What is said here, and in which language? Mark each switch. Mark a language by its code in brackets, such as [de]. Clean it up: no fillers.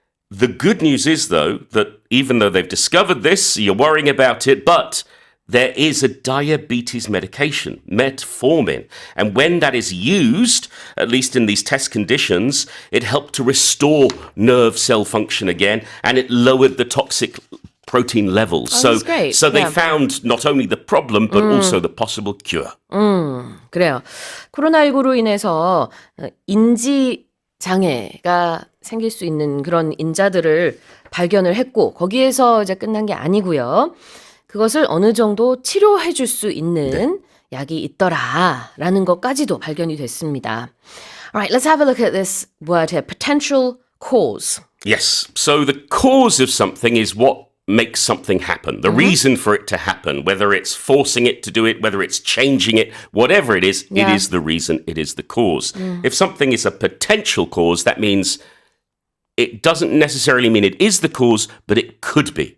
[en] The good news is, though, that even though they've discovered this, you're worrying about it, but there is a diabetes medication, metformin. And when that is used, at least in these test conditions, it helped to restore nerve cell function again, and it lowered the toxic protein levels. that's great. So they Yeah. found not only the problem, but also the possible cure. [ko] 그래요. 코로나19로 인해서 인지 장애가 생길 수 있는 그런 인자들을 발견을 했고 거기에서 이제 끝난 게 아니고요. 그것을 어느 정도 치료해 줄 수 있는 약이 있더라라는 것까지도 발견이 됐습니다. [en] Alright, let's have a look at this word here. Potential cause. Yes. So the cause of something is what makes something happen, the reason for it to happen, whether it's forcing it to do it, whether it's changing it, whatever it is the reason, it is the cause. If something is a potential cause, that means it doesn't necessarily mean it is the cause, but it could be.